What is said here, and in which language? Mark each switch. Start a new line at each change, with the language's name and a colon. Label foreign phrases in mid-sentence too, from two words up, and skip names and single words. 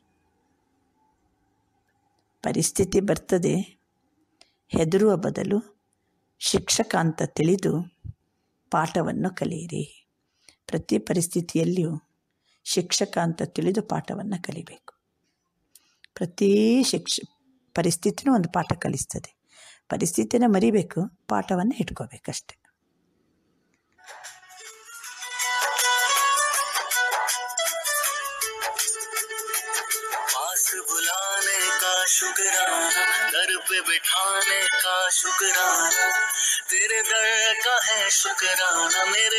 Kannada: ಪರಿಸ್ಥಿತಿ ಬರ್ತದೆ, ಹೆದರುವ ಬದಲು ಶಿಕ್ಷಕ ಅಂತ ತಿಳಿದು ಪಾಠವನ್ನು ಕಲಿಯಿರಿ. ಪ್ರತಿ ಪರಿಸ್ಥಿತಿಯಲ್ಲಿಯೂ ಶಿಕ್ಷಕ ಅಂತ ತಿಳಿದು ಪಾಠವನ್ನು ಕಲಿಬೇಕು. ಪ್ರತಿ ಪರಿಸ್ಥಿತಿನೂ ಒಂದು ಪಾಠ ಕಲಿಸ್ತದೆ. ಪರಿಸ್ಥಿತಿನ ಮರಿಬೇಕು, ಪಾಠವನ್ನು ಇಟ್ಕೋಬೇಕಷ್ಟೆ.
Hindi: पास बुलाने का शुक्राना, घर पे बिठाने का शुक्राना, तेरे दर का है शुक्राना, मेरे